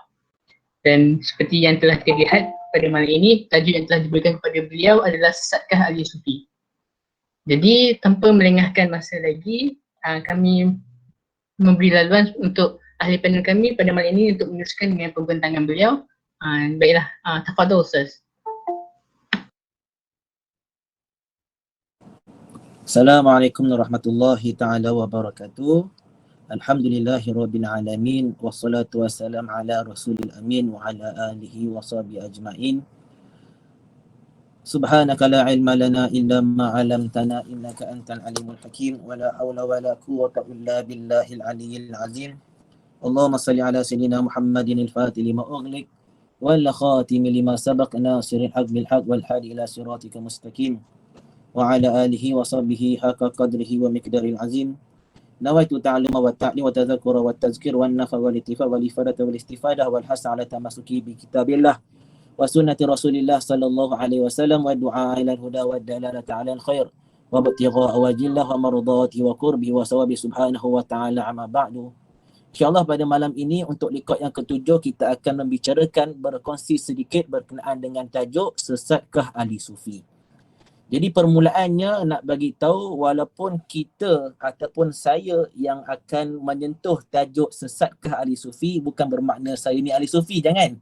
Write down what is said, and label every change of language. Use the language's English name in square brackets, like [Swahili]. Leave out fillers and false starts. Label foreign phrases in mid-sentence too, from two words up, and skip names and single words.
[Malay] Dan seperti yang telah dilihat pada malam ini, tajuk yang telah diberikan kepada beliau adalah Sesatkah Ahli Sufi. Jadi tanpa melengahkan masa lagi, kami memberi laluan untuk ahli panel kami pada malam ini untuk meneruskan dengan pembentangan beliau. Baiklah, tafadhol Ustaz. [Arabic] السلام عليكم ورحمة الله تعالى وبركاته. الحمد لله رب العالمين والصلاة والسلام على رسول الأمين وعلى آله وصحبه أجمعين. سبحانك لا علم لنا إلا ما علمتنا إنك أنت العليم الحكيم ولا حول ولا قوة إلا بالله العلي العظيم. اللهم صل على سيدنا محمد الفاتح لما أغلق والخاتم لما سبق ناصر الحق بالحق والهادي إلى صراطك المستقيم. وعلى آله وصحبه حق قدره ومقداره العظيم. نويت التعلم والتعليم والتذكر والتذكير والنفع والانتفاع والإفادة والاستفادة والحث على التمسك بكتاب الله وسنة رسول الله صلى الله عليه وسلم والدعاء إلى الهدى والدلالة على الخير وابتغاء وجه الله ومرضاته وقربه وثوابه سبحانه وتعالى أما بعد. [Malay] InsyaAllah pada malam ini untuk liqah yang ketujuh kita akan membicarakan berkongsi sedikit berkenaan dengan tajuk Sesatkah Ahli Sufi. Jadi permulaannya nak bagi tahu walaupun kita ataupun saya yang akan menyentuh tajuk Sesatkah Ahli Sufi bukan bermakna saya ni ahli sufi, jangan.